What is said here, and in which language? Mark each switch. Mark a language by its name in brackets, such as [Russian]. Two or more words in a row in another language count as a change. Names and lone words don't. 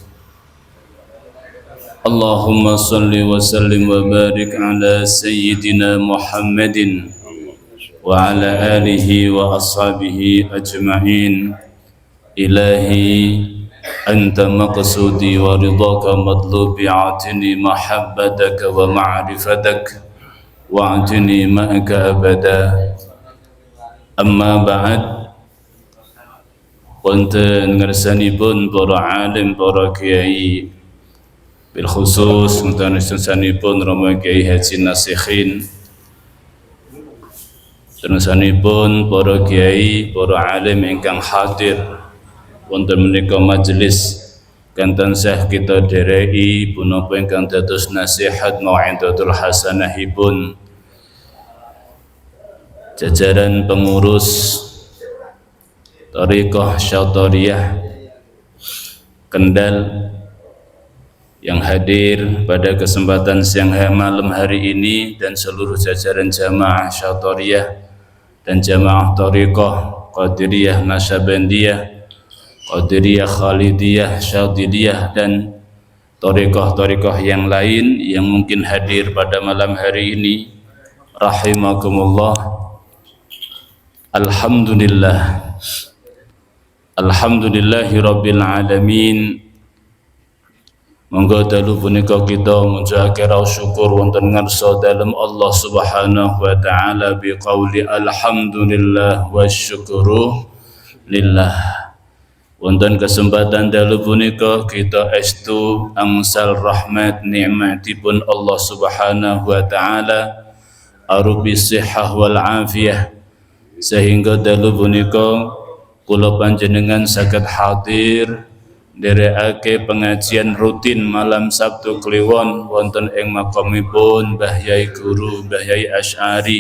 [Arabic] اللهم صل وسلم وبارك على سيدنا محمد وعلى آله وأصحابه أجمعين. إلهي أنت مقصودي ورضاك مطلوبي، أعطني محبتك ومعرفتك واعطني معك أبدا. أما بعد، [Javanese] wonten ngersanipun para alim, para kiai, [Arabic] بالخصوص [Javanese] wonten ngersanipun Romo Kiai Haji Nasikhin, ngersanipun para kiai, para alim ingkang hadir wonten menika majelis kanthi sah kita dereki punapa ingkang dados nasihat [Arabic] موعظة الحسنة [Indonesian] jajaran pengurus Thariqah Syatariyah Kendal yang hadir pada kesempatan siang malam hari ini, dan seluruh jajaran jamaah Syatariyah dan jamaah Thariqah Qadiriyah Nasyabandiyah, Qadiriyah Khalidiyah, Syadiliyah dan thariqah-thariqah yang lain yang mungkin hadir pada malam hari ini, rahimakumullah. [Arabic] الحمد لله رب العالمين. [Javanese] Monggo dalu punika kita ngucapake rasa syukur wonten ngarsa dalem [Arabic] الله سبحانه وتعالى بقولي الحمد لله والشكر لله. [Javanese] Wonten kesempatan dalu punika kita estu angsal rahmat nikmatipun [Arabic] الله سبحانه وتعالى [Javanese] arupi [Arabic] صحة والعافية, [Javanese] sehingga dalu punika kula panjenengan saged hadir nderekake pengajian rutin malam Sabtu Kliwon wonten ing makamipun Mbah Yai Guru Mbah Yai Asy'ari.